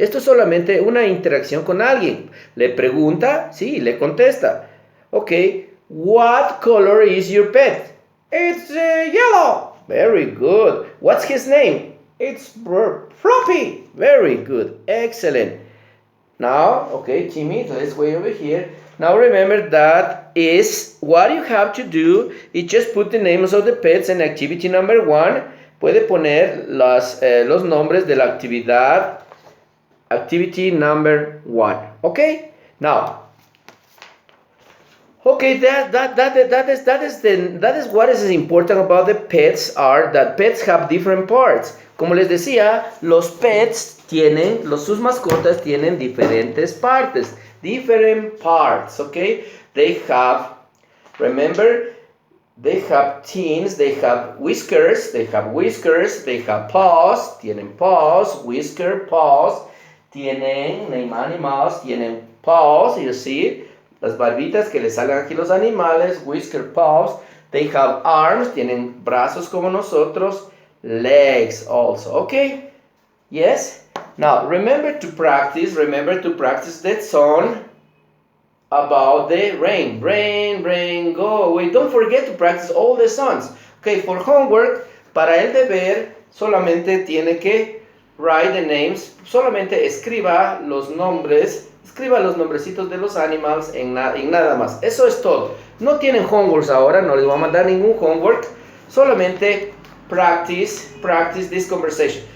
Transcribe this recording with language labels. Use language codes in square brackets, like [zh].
[es] Esto es solamente una interacción con alguien. Le pregunta, sí, le contesta. [en] Okay, what color is your pet? It's yellow. Very good. What's his name? It's Floppy. Very good. Excellent. Now, okay, Timmy, let's wait over here. Now remember that is what you have to do is just put the names of the pets in activity number 1. [es] Puede poner los nombres de la actividad, [en] activity number 1. Okay? Now, okay, that is what is important about the pets are that pets have different parts. [es] Como les decía, los pets sus mascotas tienen diferentes partes, [en] different parts, okay? They have, remember, they have teeth, they have whiskers, they have paws, [es] tienen paws, [en] whisker, paws, [es] tienen animals, tienen paws, [en] you see, [es] las barbitas que les salen aquí los animales, [en] whisker, paws, they have arms, [es] tienen brazos como nosotros, [en] legs also, okay? Yes? Now, remember to practice that song about the rain. Rain, rain, go away. Don't forget to practice all the songs. Okay, for homework, [es] para el deber, solamente tiene que [en] write the names, [es] solamente escriba los nombrecitos de los animals en nada más. Eso es todo. No tienen homeworks ahora, no les voy a mandar ningún homework. Solamente [en] practice this conversation.